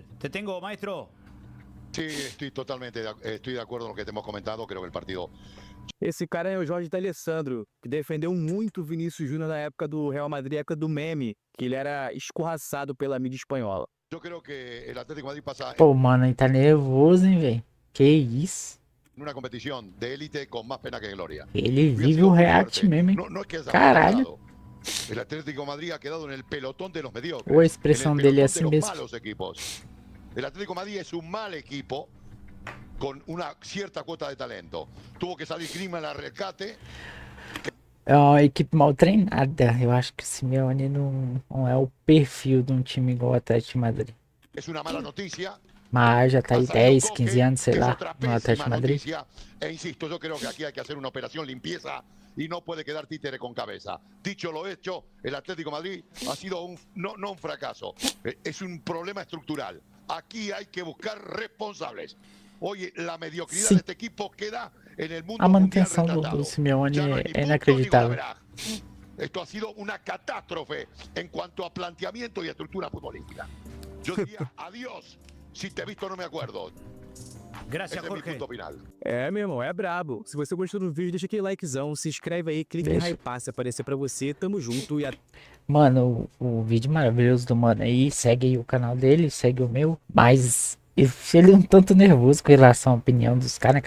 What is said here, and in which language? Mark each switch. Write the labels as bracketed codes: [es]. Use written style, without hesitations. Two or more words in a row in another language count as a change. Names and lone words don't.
[es] ¿Te tengo, maestro? Sí, estoy de acuerdo con lo que te hemos comentado. Creo que el partido. [pt] Esse cara é o Jorge D'Alessandro, que defendeu muito o Vinícius Júnior na época do Real Madrid, época do meme, que ele era escorraçado pela mídia espanhola. [es] Yo creo que el Atlético de Madrid pasa [pt] Pô, mano, ele tá nervoso, hein, velho? Que isso? [es] en una competición de élite con más pena que gloria. [pt] Ele vive o react mesmo, hein? [es] No es que haya [pt] Caralho. [es] fracasado. El Atlético de Madrid ha quedado en el pelotón de los mediocres. [pt] Ou a expressão [es] en el [pt] dele é [es] pelotón [pt] assim [es] de los [pt] mesmo. [es] malos equipos. El Atlético de Madrid es un mal equipo con una cierta cuota de talento. Tuvo que salir Griezmann al rescate. [pt] É uma equipe mal treinada. Eu acho que o Simeone não é o perfil de um time igual o Atlético de Madrid. [es] Es una mala noticia. [pt] Mas já tá aí 10, 15 anos, sei [es] Es [pt] lá, [es] otra [pt] no Atlético de [es] pésima [pt] Madrid. [es] noticia. E insisto, yo creo que aquí hay que hacer una operación limpieza y no puede quedar títere con cabeza. Dicho lo hecho, el Atlético de Madrid ha sido no un fracaso, es un problema estructural. Aquí hay que buscar responsables. Oye, la mediocridad Sí. de este equipo queda en el mundo [pt] A [es] mundial [pt] manutenção do [es] retratado. [pt] Simeone [es] Ya no hay [pt] é [es] ni punto ni [pt] inacreditável. [es] golaveraje. Esto ha sido una catástrofe en cuanto a planteamiento y estructura futbolística. Yo diría adiós, si te he visto no me acuerdo. Gracias, Ese es mi Jorge. punto final. [pt] É, meu irmão, é brabo. Se você gostou do vídeo, deixa aquele likezão, se inscreve aí, clica em Deixa. hypar se aparecer pra você. Tamo junto e até. Mano, o vídeo maravilhoso do mano aí, segue aí o canal dele, segue o meu, mas ele é um tanto nervoso com relação à opinião dos caras, né, cara?